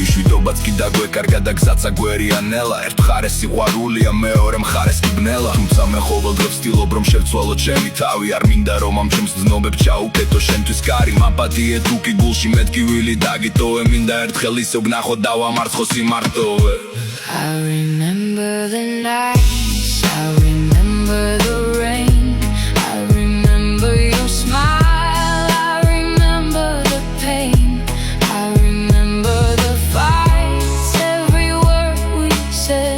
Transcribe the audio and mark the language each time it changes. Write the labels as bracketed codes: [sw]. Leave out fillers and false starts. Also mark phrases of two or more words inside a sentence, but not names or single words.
[ka] შვიდობაც კი დაგვეკარგა და გზაც აგვერიანელა. ერთ მხარეს სიყვარულია, მეორე მხარეს კი ბნელა. თუმცა მე ყოველდღე ვცდილობ რომ შევცვალო ჩემი თავი. არ მინდა რომ ამ ჩემს ძნობებს ჩაუკეტო შენთვის კარი. მაპატიე თუ კი გულში მეთქი ვილი დაგიტოვე. მინდა ერთხელ ისევ ვნახო დავამარცხო სიმარტოვე. [en] I remember the nights, I remember the rain, I remember your smile, I remember the pain, I remember the fights, every word we said.